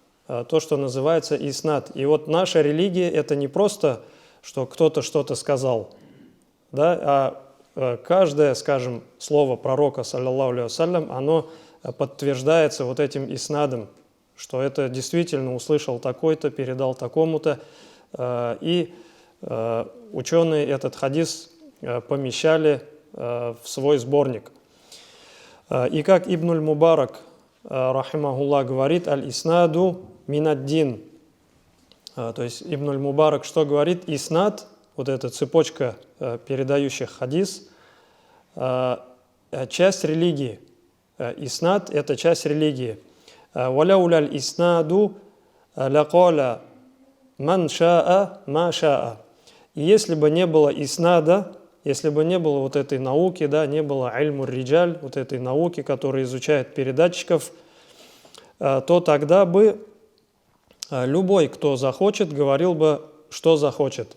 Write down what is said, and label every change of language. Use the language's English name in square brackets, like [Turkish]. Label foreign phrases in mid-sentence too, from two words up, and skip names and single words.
[Russian] И наша религия – это не просто, что кто-то что-то сказал, да, а каждое, скажем, слово пророка, [Arabic] صلى الله عليه وسلم, [Russian] оно подтверждается этим иснадом, что это действительно услышал такой-то, передал такому-то, и ученые этот хадис помещали в свой сборник. И как Ибнуль Мубарак, рахимахуллах, говорит: [Arabic] «الإسناد من الدين». [Russian] То есть Ибнуль Мубарак что говорит? Иснад, эта цепочка передающих хадис, часть религии. Иснад – это часть религии. [Arabic] «ولولا الإسناد لقال من شاء ما شاء». [Russian] И если бы не было иснада, если бы не было этой науки, да, не было [Arabic] علم الرجال, [Russian] этой науки, которая изучает передатчиков, то тогда бы любой, кто захочет, говорил бы, что захочет.